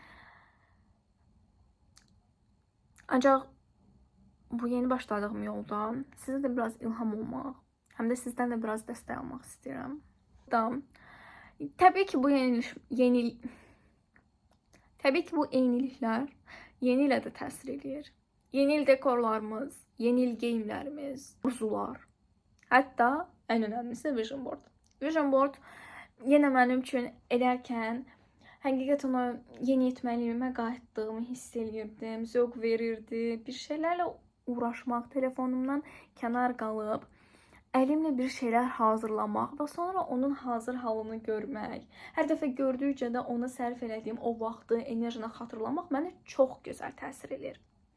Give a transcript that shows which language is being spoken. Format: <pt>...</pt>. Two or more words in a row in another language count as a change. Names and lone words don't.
<az>Ancaq bu yeni başladığım yoldan sizə də biraz ilham olmaq, həm də sizdən də biraz dəstək almaq istəyirəm. Təbii ki, bu eyniliklər yeni ilə də təsir edir. Yeni il dekorlarımız, yeni il geyimlərimiz, arzular, hətta ən önəmlisi</az> <en>vision board. Vision board</en> <az>yenə mənim üçün edərkən həqiqətən o yeniyetməliyimə qayıtdığımı hiss eləyirdim, zövq verirdi. Bir şeylərlə uğraşmaq, telefonumdan kənar qalıb, əlimlə bir şeylər hazırlamaq və sonra onun hazır halını görmək, hər dəfə gördükcə də ona sərf elədiyim o vaxtı, enerjini xatırlamaq mənə çox gözəl təsir edir.</az>